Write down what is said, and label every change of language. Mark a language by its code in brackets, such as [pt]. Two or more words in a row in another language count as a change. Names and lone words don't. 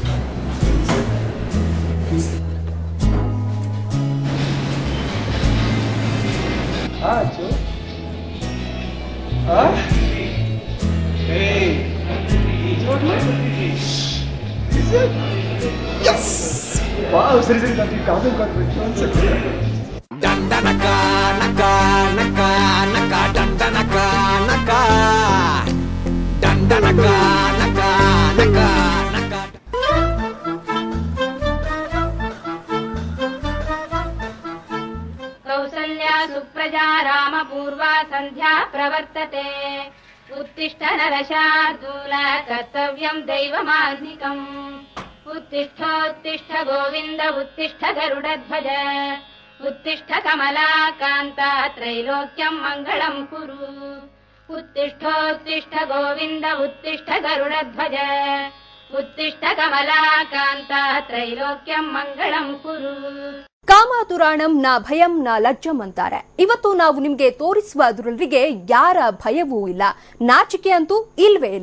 [en] Hey. Is it? Yes! Wow, seriously, that you can't got one second. Dandanaka, naka, naka, naka, dandanaka, naka. Dandanaka, naka, naka, naka. [sa] कौसल्या सुप्रजा रामपूर्वा सन्ध्या प्रवर्तते उत्तिष्ठ नरशार्दूल कर्तव्यं दैवमान्निकम् उत्तिष्ठोत्तिष्ठ गोविन्द उत्तिष्ठ गरुडध्वज उत्तिष्ठ कमलाकान्ता त्रैलोक्यं मङ्गलं कुरु उत्तिष्ठोत्तिष्ठ गोविन्द उत्तिष्ठ गरुडध्वज उत्तिष्ठ कमलाकान्ता त्रैलोक्यं मङ्गलं कुरु. कामातुराणां न भयं न लज्जा [kn] ಅಂತಾರೆ. ಇವತ್ತು ನಾವು ನಿಮ್ಗೆ ತೋರಿಸುವ ದುರಂತರಿಗೆ ಯಾರ ಭಯವೂ ಇಲ್ಲ, ನಾಚಿಕೆ ಅಂತೂ ಇಲ್ವೇ ಇಲ್ಲ.